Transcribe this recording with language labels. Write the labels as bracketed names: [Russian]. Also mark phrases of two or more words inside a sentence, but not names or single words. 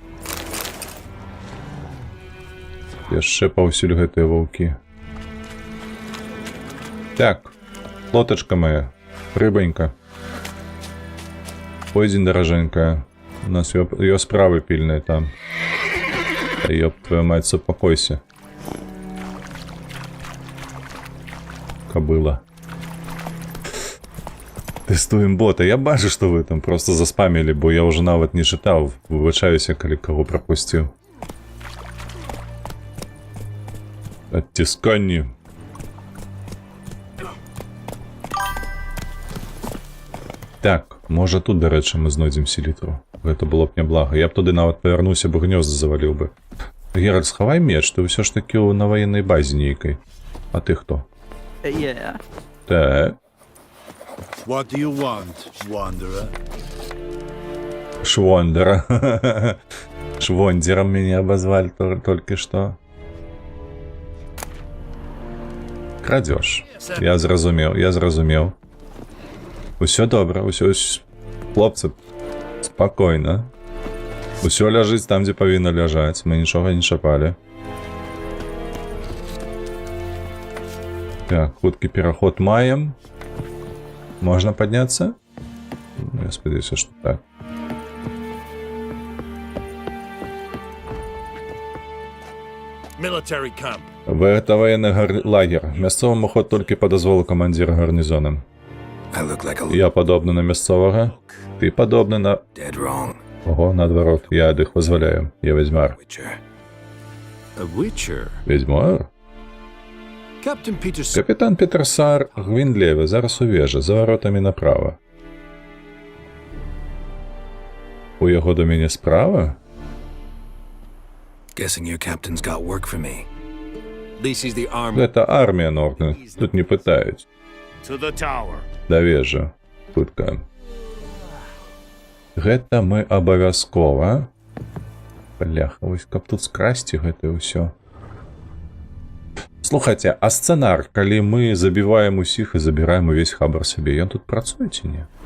[Belarusian] Яшчэ паўсюль гэтыя ваўкі. Так, лотачка моя, рыбанька. Пойдзень, даражэнькая. У нас её справы пільныя там. [Russian] Ёб твою мать, [Belarusian] супакойся. Кобыла. Тэстуем бота. Я бачу, што вы там просто заспамілі, бо я ўжо нават не чытаў. Выбачаюся, калі каго прапусціў. Адцісканні. Так, можа тут, дарэчы, мы знойдзем селітру. Гэта было б няблага. Я б туды нават павярнуўся, бо гнёзда заваліў бы. Геральт, схавай меч, ты ўсё ж такі на ваеннай базе нейкай. А ты хто? Так. [English] What do you want, wanderer? [Russian] Швондера. Швондером меня обозвали только что. Крадёж. [Belarusian] Я зразумеў. Усё добра, усё, хлопцы, спакойна. Усё ляжыць там, дзе павінна ляжаць, мы нічога не чапалі. Так, хуткі пераход маем. [Russian] Можно подняться? [Belarusian] Я спадзяюся, што так. [English] Military camp. [Belarusian] Гэта военны лагер. Мясцовым уход толькі па дазволу камандзіра гарнізона. [English] I look like a [Belarusian] Я падобны на мясцовага. Ты падобны на... [English] dead wrong [Belarusian] Ого, наадварот, я ад іх вызваляю. Я ведьмар. [English] witcher. A witcher? [Belarusian] Ведьмар? [English] Captain Peterson. [Belarusian] Капітан Петерсар Гвіндлеве зараз у вежі, за воротамі направа. У яго до мяне справа? [English] Guessing your captain's got work for me. This is the army. [Belarusian] Гэта армія Норден. Тут не пытаюць. [English] To the tower. [Belarusian] Да вежа. Хутка. Гэта мы абавязкова. Бляха, вось каб тут скрасці гэта ўсё. Слухайце, а сцэнар, калі мы забіваем усіх і забіраем увесь хабар сабе, ён тут працуе ці не?